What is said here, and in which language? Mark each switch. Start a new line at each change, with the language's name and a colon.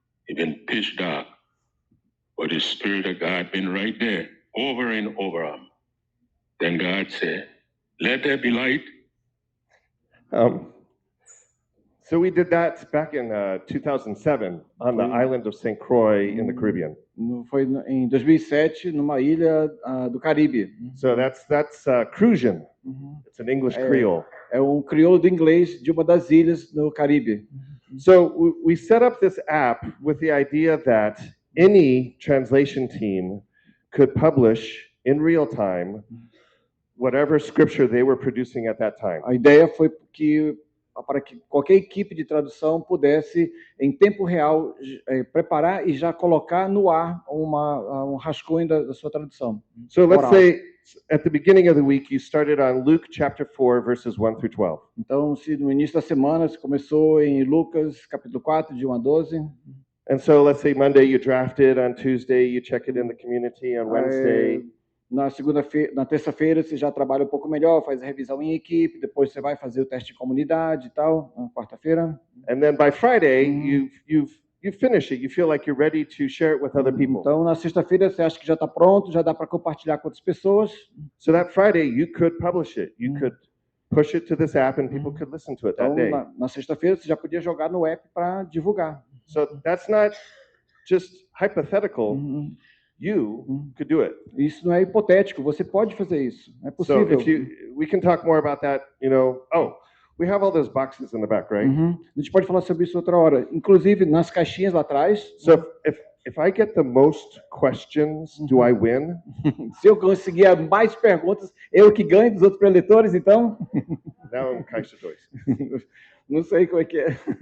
English: He been pitch dark. But the Spirit of God been right there, over and over him. Then God said, let there be light. So we did that back in 2007 on the island of St. Croix in the Caribbean.
Portuguese: Foi em 2007, numa ilha do Caribe.
English: So that's Crucian. It's an English Creole.
Portuguese: É um crioulo do inglês de uma das ilhas do Caribe.
English: So we set up this app with the idea that any translation team could publish in real time whatever scripture they were producing at that time.
Portuguese: A ideia foi para que qualquer equipe de tradução pudesse, em tempo real, preparar e já colocar no ar um rascunho da sua tradução.
English: So let's Oral. say at the beginning of the week you started on Luke chapter 4 verses 1 through 12.
Portuguese: Então, se no início da semana você começou em Lucas, capítulo 4, de 1 a 12.
English: And so let's say Monday you draft it, on Tuesday you check it in the community, on Wednesday.
Portuguese: Na terça-feira você já trabalha um pouco melhor, faz a revisão em equipe, depois você vai fazer o teste de comunidade e tal, na quarta-feira.
English: And then by Friday you finish it. You feel like you're ready to share it with other people.
Portuguese: Então, na sexta-feira você acha que já está pronto, já dá para compartilhar com outras pessoas.
English: So that Friday you could publish it. You could push it to this app and people could listen to it that
Portuguese: Então,
English: day.
Portuguese: na sexta-feira você já podia jogar no app para divulgar.
English: So that's not just hypothetical. You could do it.
Portuguese: Isso não é hipotético, você pode fazer isso, é
English: So
Portuguese: possível.
English: we can talk more about that, we have all those boxes in the back, right?
Portuguese: A gente pode falar sobre isso outra hora. Inclusive, nas caixinhas lá atrás,
English: So if I get the most questions, do I win?
Portuguese: se eu conseguir mais perguntas, eu que ganho dos outros preletores, então,
English: Now I'm
Portuguese: caixa dois. não sei como é que é.